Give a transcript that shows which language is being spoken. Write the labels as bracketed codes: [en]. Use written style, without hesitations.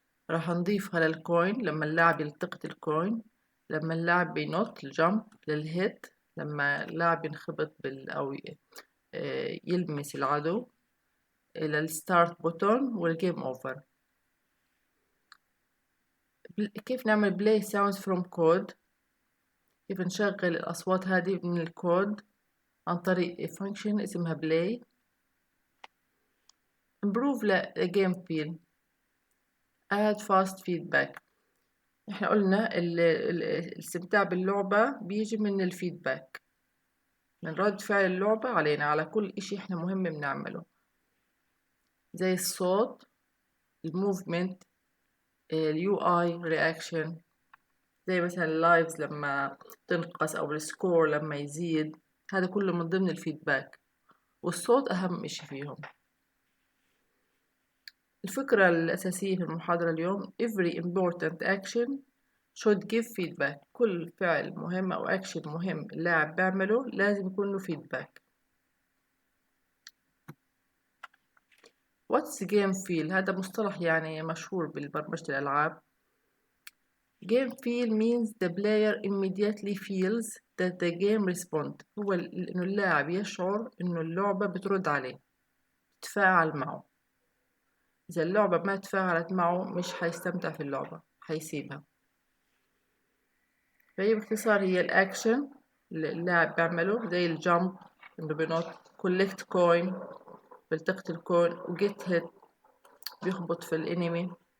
[ar] راح نضيفها للكوين لما اللاعب يلتقط الكوين، لما اللاعب بينط الجمب للهيت، لما اللاعب ينخبط أو يلمس العدو، إلى الستارت بوتون والجيم أوفر. كيف نعمل بلاي ساوندز فروم كود، كيف نشغل الأصوات هذه من الكود عن طريق فانكشن اسمها بلاي. [en] improve [ar] لجيم فيل، [en] add fast feedback. [ar] احنا قلنا الاستمتاع باللعبة بيجي من الفيدباك، من رد فعل اللعبة علينا على كل إشي إحنا مهم بنعمله، زي الصوت، الموفمنت، اليو اي رياكشن، زي مثلا اللايفز لما تنقص أو السكور لما يزيد. هذا كله من ضمن الفيدباك، والصوت أهم إشي فيهم. الفكرة الأساسية في المحاضرة اليوم [en] every important action should give feedback. [ar] كل فعل مهم أو أكشن مهم اللاعب بيعمله لازم يكون له feedback. [en] What's game feel؟ [ar] هذا مصطلح يعني مشهور بالبرمجة الألعاب. [en] Game feel means the player immediately feels that the game respond. [ar] هو إنه اللاعب يشعر إنه اللعبة بترد عليه، تتفاعل معه. إذا اللعبة ما تفاعلت معه مش حيستمتع في اللعبة، حيسيبها. فهي باختصار هي الأكشن اللي اللاعب بيعمله، زي الجامب إنه بينط، [en] collect coin [ar] بيلتقط الكوين، و [en] get hit [ar] بيخبط في الانمي.